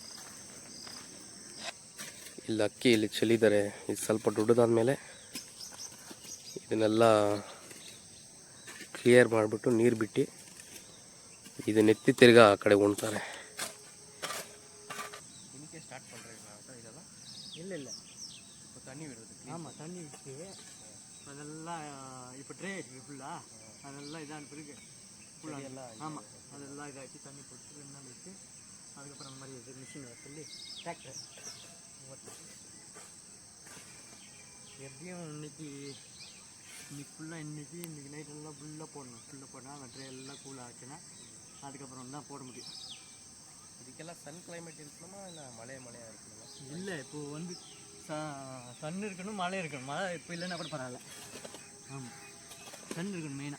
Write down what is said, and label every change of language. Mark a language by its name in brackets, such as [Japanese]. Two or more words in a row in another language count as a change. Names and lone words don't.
[Kannada] ಇಲ್ಲಿ ಅಕ್ಕಿ ಇಲ್ಲಿ ಚೆಲ್ಲಿದ್ದಾರೆ. ಇದು ಸ್ವಲ್ಪ ದೊಡ್ಡದಾದ್ಮೇಲೆ ಇದನ್ನೆಲ್ಲ ಕ್ಲಿಯರ್ ಮಾಡಿಬಿಟ್ಟು ನೀರು ಬಿಟ್ಟು ಇದನ್ನ ಎತ್ತಿ ತಿರ್ಗಾ ಆ ಕಡೆ ಉಣ್ತಾರೆ. [Tamil] ಸ್ಟಾರ್ಟ್ பண்ணுறீங்களா? இதெல்லாம் இல்லை இல்லை, இப்போ தண்ணி விடுறது. ஆமாம், தண்ணி விட்டு அதெல்லாம் இப்போ ட்ரே இருக்குது ஃபுல்லாக. அதெல்லாம் இதான பிறகு ஃபுல்லாக எல்லாம் ஆமாம், அதெல்லாம் இதாக்கி தண்ணி போட்டு 2 நாள் விட்டு அதுக்கப்புறம் அந்த மாதிரி இது மிஷின் வர சொல்லி டிராக்டர் எப்படியும் இன்னைக்கு ஃபுல்லாக இன்றைக்கி நைட்டெல்லாம் ஃபுல்லாக போடணும். ஃபுல்லாக போட்டால் அந்த ட்ரே எல்லாம் கூல் ஆச்சுன்னா அதுக்கப்புறம் தான் போட முடியும். இதுக்கெல்லாம் [English] sun climate [Tamil] இருக்கணுமா இல்லை மழையாக இருக்கணுமா? இல்லை, இப்போது வந்து சன் இருக்கணும், மழை இருக்கணும். மழை இப்போ இல்லைன்னா கூட பரவாயில்ல. ஆமாம், [Kannada] ಸಣ್ಣ ಇರ್ಕೊಂಡು ಮೇಯ್ನ.